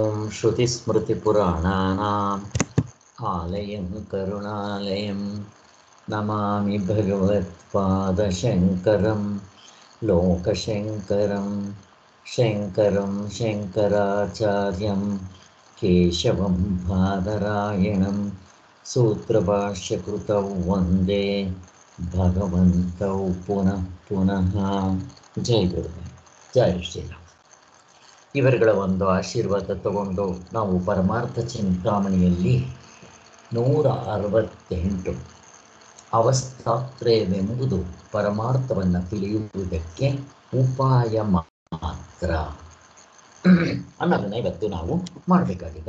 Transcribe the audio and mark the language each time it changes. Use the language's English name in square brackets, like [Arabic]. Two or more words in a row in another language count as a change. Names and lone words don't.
[Sanskrit] श्रुतिस्मृतिपुराणानाम् आलयं करुणालयं नमामि भगवत्पादशङ्करं लोकशङ्करं शङ्करं शङ्कराचार्यं केशवं बादरायणं सूत्रभाष्यकृतौ वन्दे भगवन्तौ पुनः पुनः. [Kannada] ಜೈ ಗುರುದೇವ್, ಜೈ ಶ್ರೀರಾಮ್. ಇವರುಗಳ ಒಂದು ಆಶೀರ್ವಾದ ತಗೊಂಡು ನಾವು ಪರಮಾರ್ಥ ಚಿಂತಾಮಣಿಯಲ್ಲಿ 168 ಅವಸ್ಥಾತ್ರಯವೆಂಬುದು ಪರಮಾರ್ಥವನ್ನು ತಿಳಿಯುವುದಕ್ಕೆ ಉಪಾಯ ಮಾತ್ರ ಅನ್ನೋದನ್ನ ಇವತ್ತು ನಾವು ಮಾಡಬೇಕಾಗಿದೆ.